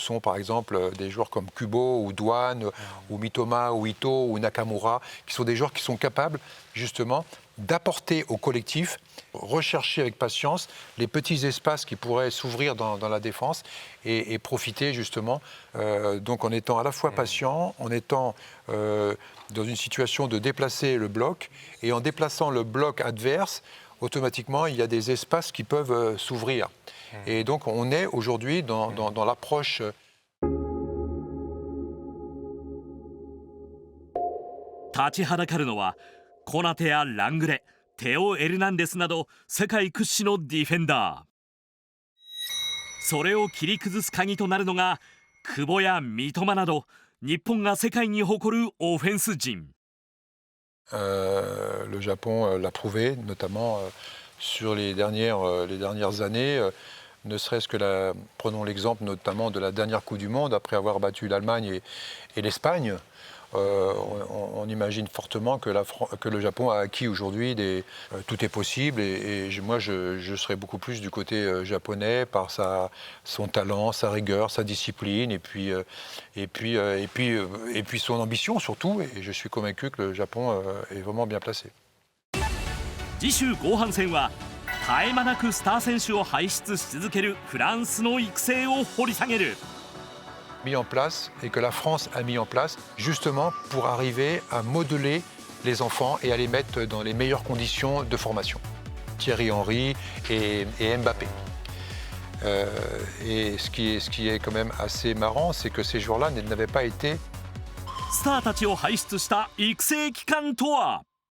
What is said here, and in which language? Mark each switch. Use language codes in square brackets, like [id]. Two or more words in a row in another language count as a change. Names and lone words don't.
[fr] sont par exemple des joueurs comme Kubo ou Douane ou Mitoma ou Ito ou Nakamura, qui sont des joueurs qui sont capables justement d'apporter au collectif, rechercher avec patience les petits espaces qui pourraient s'ouvrir dans la défense et profiter justement, donc en étant à la fois patient, en étant dans une situation de déplacer le bloc et en déplaçant le bloc adverse, automatiquement il y a des espaces qui peuvent s'ouvrir. Et donc on est aujourd'hui dans l'approche... [ja] 立ちはだかるのはコナテやラングレ、テオ・エルナンデスなど世界屈指のディフェンダー。それを切り崩す鍵となるのが久保や三笘など日本が世界に誇るオフェンス陣。 [fr] Le Japon l'a prouvé, notamment sur les dernières années, ne serait-ce que prenons l'exemple notamment de la dernière Coupe du Monde, après avoir battu l'Allemagne et l'Espagne. On imagine fortement que le Japon a acquis aujourd'hui tout est possible et moi je serais beaucoup plus du côté japonais par son talent, sa rigueur, sa discipline et puis son ambition surtout, et je suis convaincu que le Japon est vraiment bien placé. [ja] 次週後半戦は絶え間なくスター選手を輩出し続けるフランスの育成を掘り下げる。 [fr] mis en place et que la France a mis en place justement pour arriver à modeler les enfants et à les mettre dans les meilleures conditions de formation. Thierry Henry et Mbappé. Et ce qui est quand même assez marrant, c'est que ces joueurs-là n'avaient pas été... [ja] スターたちを輩出した育成機関とは。